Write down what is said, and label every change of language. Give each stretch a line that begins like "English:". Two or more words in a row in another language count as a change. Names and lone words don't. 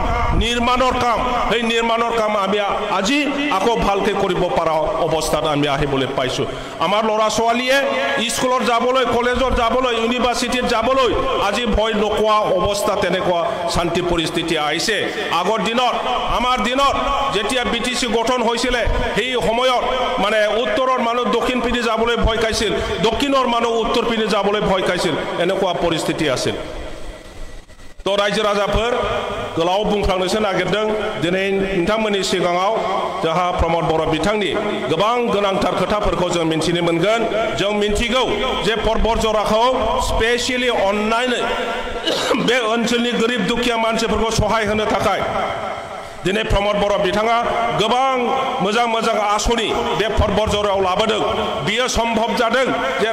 Assamese: নিৰ্মাণৰ কাম এই নিৰ্মাণৰ কাম আমি আজি আকৌ ভালকৈ কৰিব পৰা অৱস্থাত আমি আহিবলৈ পাইছো আমাৰ ল'ৰা ছোৱালীয়ে স্কুলত যাবলৈ কলেজত যাবলৈ ইউনিভাৰ্চিটিত যাবলৈ আজি ভয় নকৰা অৱস্থা তেনেকুৱা শান্তি পৰিস্থিতি আহিছে আগৰ দিনত আমাৰ দিনত যেতিয়া বিটিসি গঠন হৈছিলে সেই সময়ত মানে উত্তৰৰ মানুহ দক্ষিণ পিনে যাবলৈ ভয় খাইছিল দক্ষিণৰ মানুহ উত্তৰ পিনে যাবলৈ ভয় খাইছিল এনেকুৱা পৰিস্থিতি আছিল
Bodo: তো ৰাইজো ৰাজাफोर गोलाव बुंफ्लांनोसो नागिरदों दिनै नोंथांमोननि सिगाङाव जोंहा प्रमोद बर' बिथांनि गोबां गोनांथार खोथाफोरखौ जों मिन्थिनो मोनगोन जों मिन्थिगौ जे पर्बत जराखौ स्पेसियली अननानै बे ओनसोलनि गोरिब दुखिया मानसिफोरखौ सहाय होनो थाखाय दिनै प्रमोद बर' बिथाङा गोबां मोजां आसनि बे पर्बत जरायाव लाबोदों बियो सम्भव जादों जे